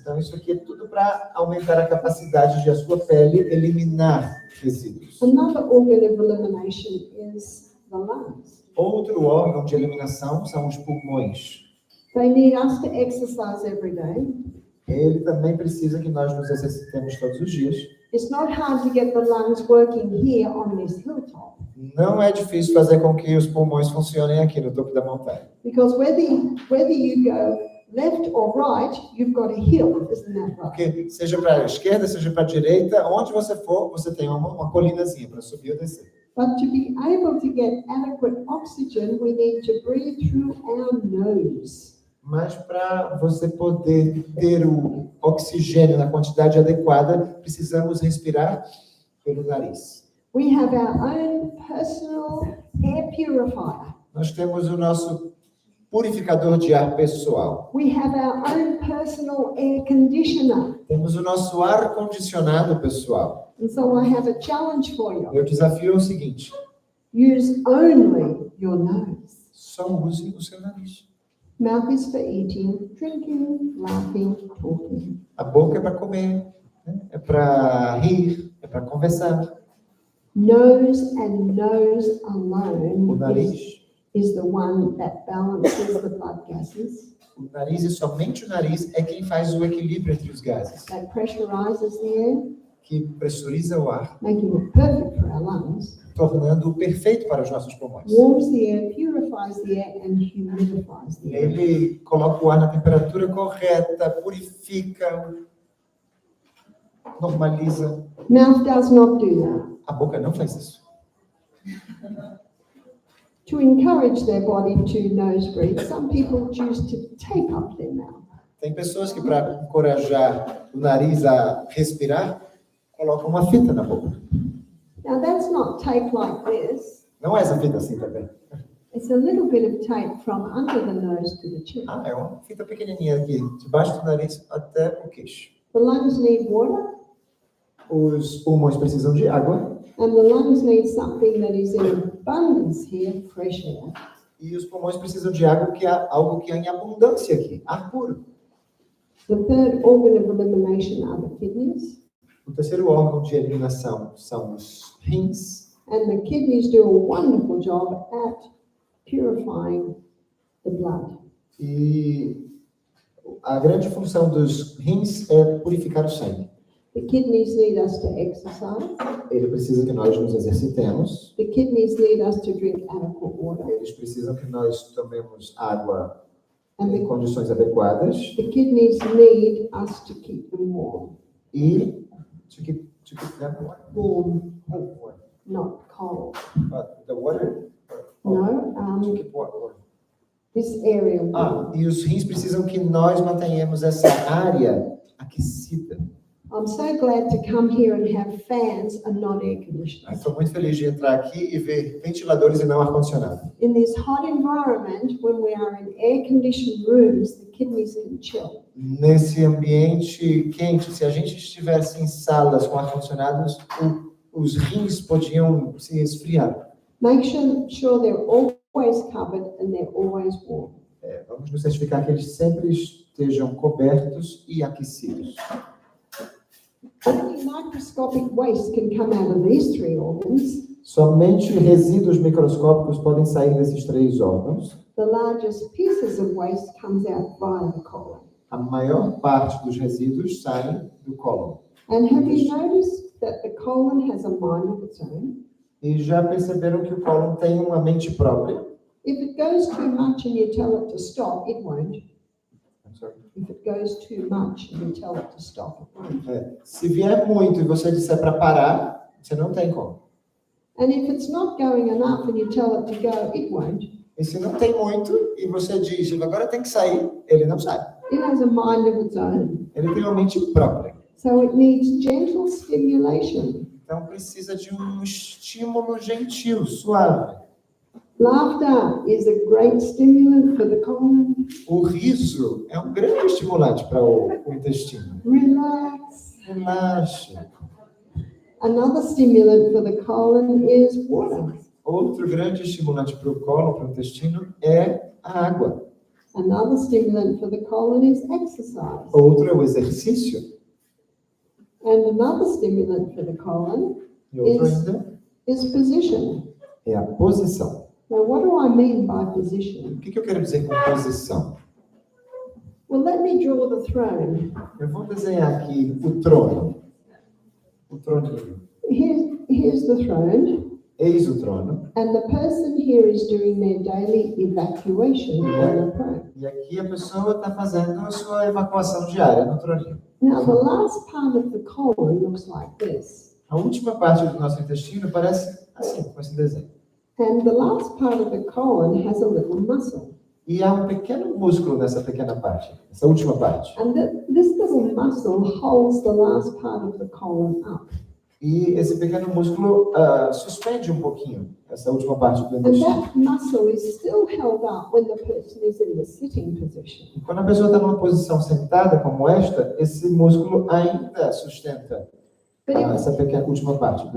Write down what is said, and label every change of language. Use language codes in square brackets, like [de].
[pt] Então, isso aqui é tudo para aumentar a capacidade de a sua pele eliminar resíduos. [en] Another organ of elimination is the lungs. [pt] Outro órgão de eliminação são os pulmões. [en] They need us to exercise every day. [pt] Ele também precisa que nós nos exercitemos todos os dias. [en] It's not hard to get the lungs working here on this hilltop. [pt] Não é difícil fazer com que os pulmões funcionem aqui no topo da montanha. [en] Because whether you go left or right, you've got a hill, isn't that right? [pt] Porque seja para a esquerda, seja para a direita, onde você for, você tem uma colinazinha para subir ou descer. [en] But to be able to get adequate oxygen, we need to breathe through our nose. [pt] Mas para você poder ter o oxigênio na quantidade adequada, precisamos respirar pelo nariz. [en] We have our own personal air purifier. [pt] Nós temos o nosso purificador de ar pessoal. [en] We have our own personal air conditioner. [pt] Temos o nosso ar-condicionado pessoal. [en] And so I have a challenge for you. [pt] Meu desafio é o seguinte: [en] Use only your nose. [pt] só use o seu nariz. [en] Mouth is for eating, drinking, laughing, talking. [pt] A boca é para comer, né? É para rir, é para conversar. [en] Nose and nose [pt] O [en] alone [pt] nariz, [en] is the one that balances the blood gases, [pt] o nariz e somente o nariz é quem faz o equilíbrio entre os gases, [en] that pressurizes the air, [pt] que pressuriza o ar, [en] making it perfect for our lungs, [pt] tornando-o perfeito para os nossos pulmões. [en] warms the air, purifies the air, and humidifies the air. [pt] Ele coloca o ar na temperatura correta, purifica, normaliza. [en] Mouth does not do that. [pt] A boca não faz isso. [en] To encourage their body to nose breathe, some people choose to tape up their mouth. [pt] Tem pessoas que, para encorajar o nariz a respirar, colocam uma fita na boca. [en] Now that's not tape like this. [pt] Não é essa fita assim também. [en] It's a little bit of tape from under the nose to the chin. [pt] É uma fita pequenininha aqui, debaixo do nariz até o queixo. [en] The lungs need water, [pt] Os pulmões precisam de água [en] And the lungs need something that is in abundance here, fresh air. [pt] E os pulmões precisam de água, que é algo que há em abundância aqui, ar puro. [en] The third organ of elimination are the kidneys. [pt] O terceiro órgão de eliminação são os rins. [en] And the kidneys do a wonderful job at purifying the blood. [pt] E a grande função dos rins é purificar o sangue. [en] The kidneys need us to exercise. [pt] Ele precisa que nós nos exercitemos. [en] The kidneys need us to drink adequate water. [pt] Eles precisam que nós tomemos água [en] And [pt] em condições adequadas. [en] the kidneys need us to keep them warm. [pt] E [en] to keep them Warm, warm. not cold. The water? No, To keep warm. this area warm. [pt] E os rins precisam que nós mantenhamos essa área aquecida. [en] I'm so glad to come here and have fans and not air conditioners. [pt] Estou muito feliz de entrar aqui e ver ventiladores e não ar-condicionado. [en] In this hot environment, when we are in air-conditioned rooms, the kidneys can chill. [pt] Nesse ambiente quente, se a gente estivesse em salas com ar-condicionados, os rins podiam se resfriar. [en] Make sure they're always covered and they're always warm. [pt] Vamos nos certificar que eles sempre estejam cobertos e aquecidos. [en] Only microscopic waste can come out of these three organs. [pt] Somente resíduos microscópicos podem sair desses três órgãos. [en] The largest pieces of waste comes out via the colon. [pt] A maior parte dos resíduos saem do cólon. [en] And have you noticed that the colon has a mind of its own? [pt] E já perceberam que o cólon tem uma mente própria? [en] If it goes too much and you tell it to stop, it won't. I'm sorry. If it goes too much and you tell it to stop, it won't. [pt] Se vier muito e você disser para parar, você não tem como. [en] And if it's not going enough and you tell it to go, it won't. [pt] E se não tem muito e você diz, agora tem que sair, ele não sai. [en] It has a mind of its own. [pt] Ele tem uma mente própria. [en] So it needs gentle stimulation. [pt] Então precisa de um estímulo gentil, suave. [en] Laughter is a great stimulant for the colon. [pt] O riso é um grande estimulante para o intestino. [en] Relax. [pt] Relaxe. [en] Another stimulant for the colon is water. [pt] Outro grande estimulante para o cólon, para o intestino, é a água. [en] Another stimulant for the colon is exercise. [pt] Outro é o exercício. [en] And another stimulant for the colon [pt] E outro ainda [en] is position. [pt] é a posição. [en] Now, what do I mean by position? [pt] O que eu quero dizer com posição? [en] Well, let me draw the throne. [pt] Eu vou desenhar aqui o trono. O troninho. [en] Here's the throne. [pt] Eis o trono. [en] And the person here is doing their daily evacuation on the throne. [pt] E aqui a pessoa está fazendo a sua evacuação diária no troninho. [en] Now, the last part of the colon looks like this. [pt] A última parte do nosso intestino parece assim, com esse desenho. [en] And the last part of the colon has a little muscle. [pt] E há um pequeno músculo nessa pequena parte, essa última parte. [en] And this little muscle holds the last part of the colon up. [pt] E esse pequeno músculo suspende um pouquinho essa última parte do [en] And [pt] intestino. [en] that muscle is still held up when the person is in the sitting position. [pt] E quando a pessoa está numa posição sentada como esta, esse músculo ainda sustenta essa pequena última parte do